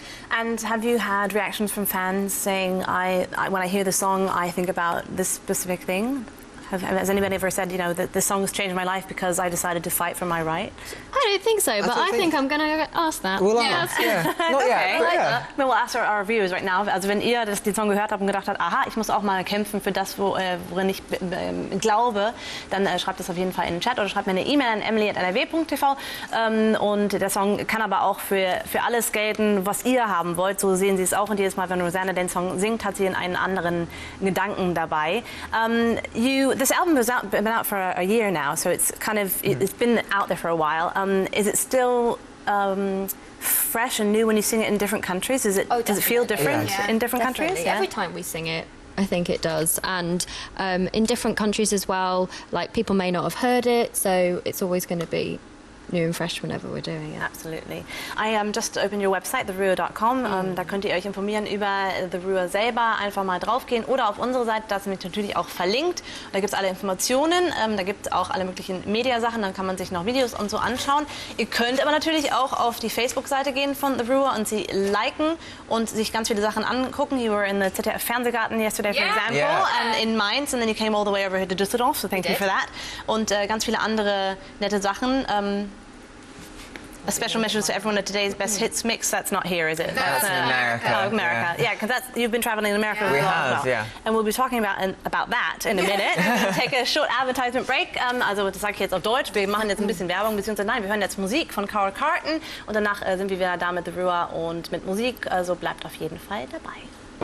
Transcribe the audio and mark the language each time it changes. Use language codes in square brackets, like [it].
[en] And have you had reactions from fans saying, when I hear the song, I think about this specific thing? Has anybody ever said, that this song has changed my life because I decided to fight for my right? I don't think so, but I think I'm going to ask that. We'll ask, yeah. Not yet, but yeah. We'll ask our viewers right now. [de] Also wenn ihr den Song gehört habt und gedacht habt, aha, ich muss auch mal kämpfen für das, worin ich glaube, dann schreibt das auf jeden Fall in den Chat oder schreibt mir eine E-Mail an emily@nrw.tv. Und der Song kann aber auch für alles gelten, was ihr haben wollt. So sehen sie es auch. Und jedes Mal, wenn Rosanna den Song singt, hat sie einen anderen Gedanken dabei. [en] This album has been out for a year now, so it's kind of it's been out there for a while. Is it still fresh and new when you sing it in different countries? Does it feel different in different countries? Yeah. Every time we sing it, I think it does, and in different countries as well. Like people may not have heard it, so it's always going to be new and fresh whenever we're doing it. Absolutely. I just opened your website, therua.com. [de] Da könnt ihr euch informieren über The RUA selber. Einfach mal draufgehen oder auf unsere Seite, da sind wir natürlich auch verlinkt. Da gibt es alle Informationen, da gibt es auch alle möglichen Mediasachen, dann kann man sich noch Videos und so anschauen. Ihr könnt aber natürlich auch auf die Facebook-Seite gehen von The RUA und sie liken und sich ganz viele Sachen angucken. [en] You were in the ZDF Fernsehgarten yesterday, for example, and in Mainz, and then you came all the way over here to Düsseldorf, so thank you for that. [de] Und ganz viele andere nette Sachen. [en] A special mention to everyone at today's Best Hits mix. That's not here, is it? That's in America. Oh, America. Yeah, because you've been traveling in America. We as have, well. yeah. And we'll be talking about that in a minute. Take a short advertisement break. [de] Also das sage ich jetzt auf Deutsch. Wir machen jetzt ein bisschen Werbung, beziehungsweise nein, wir hören jetzt Musik von Carl Carton und danach sind wir wieder da mit The RUA und mit Musik. Also bleibt auf jeden Fall dabei.